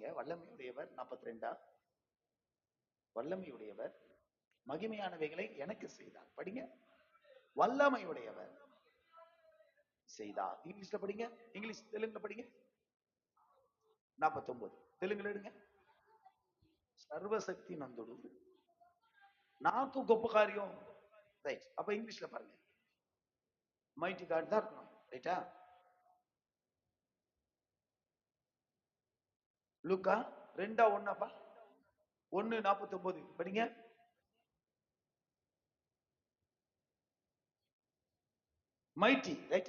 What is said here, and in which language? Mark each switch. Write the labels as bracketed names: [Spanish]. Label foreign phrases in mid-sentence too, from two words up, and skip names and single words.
[Tamil] வல்லமையுடையவர் 42. வல்லமையுடையவர் மகிமையானவைகளை எனக்கு செய்தார். படிங்க. வல்லமையுடையவர் செய்தார். இங்கிலீஷ்ல படிங்க. இங்கிலீஷ் தெலுங்குல படிங்க. 49 தெலுங்குல எடுங்க. [Telugu] సర్వశక్తి నందుడు నాకు గొప్ప కార్యం. [Tamil] ரைட். அப்ப இங்கிலீஷ்ல பாருங்க. [English] Mighty God [Tamil] தான் இருக்கணும். ரைட்டா? லூக்கா 2:1 1:49 படிங்க. மைட்டி, ரைட்டா?